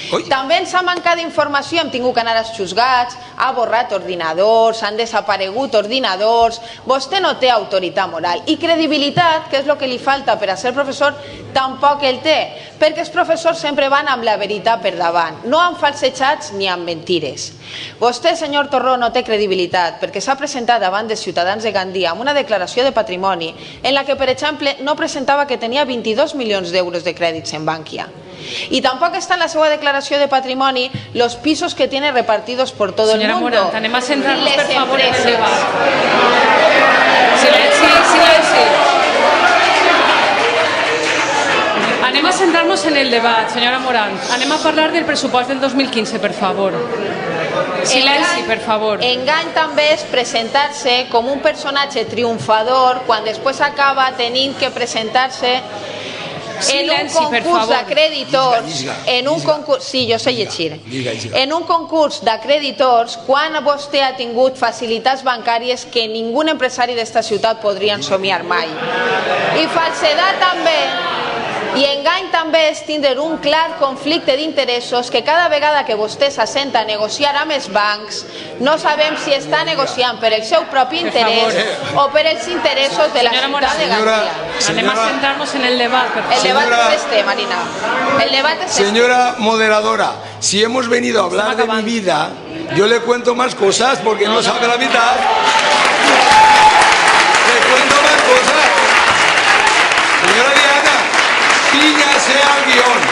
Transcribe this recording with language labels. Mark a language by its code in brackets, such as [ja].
[ca] També ens ha mancat d'informació, hem tingut que anar als juzgats, ha borrat ordinadors, han desaparegut ordinadors, vostè no té autoritat moral i credibilitat, que és el que li falta per a ser professor, tampoc el té, perquè els professors sempre van amb la veritat per davant, no amb falsejats ni amb mentires. Vostè, senyor Torró, no té credibilitat perquè s'ha presentat davant dels ciutadans de Gandia amb una declaració de patrimoni en la que, per exemple, no presentava que tenia 22 milions d'euros de crèdits en Bankia. [es] Y tampoco está en la segunda declaración de patrimonio los pisos que tiene repartidos por todo el mundo. Señora Morant, [ca] anem a centrar-nos, per favor, en el debat. Silenci, silenci. Anem a centrar-nos en el debat, senyora Morant. Anem a parlar del pressupost del 2015, per favor. Silenci, per favor. Engany també és presentar-se com un personatge triomfador quan després acaba tenint que presentar-se en un concurs d'acreditors, en un concurs, sí, jo sé llegir, en un concurs d'acreditors quan vostè ha tingut facilitats bancàries que ningú empresari d'esta ciutat podria somiar mai. I falsedat també, i engany també és tindre un clar conflicte d'interessos que cada vegada que vostè s'assenta a negociar amb els bancs no sabem si està negociant per el seu propi interès o per els interessos de la ciutat de Gandia. Anem a centrar-nos en el debat, per favor. El debat és este, Marina. El debat es este. [es] Señora moderadora, si hemos venido a hablar de mi vida, yo le cuento más cosas porque no sabe la mitad. Le cuento más cosas. Señora Diana, píllase al guión.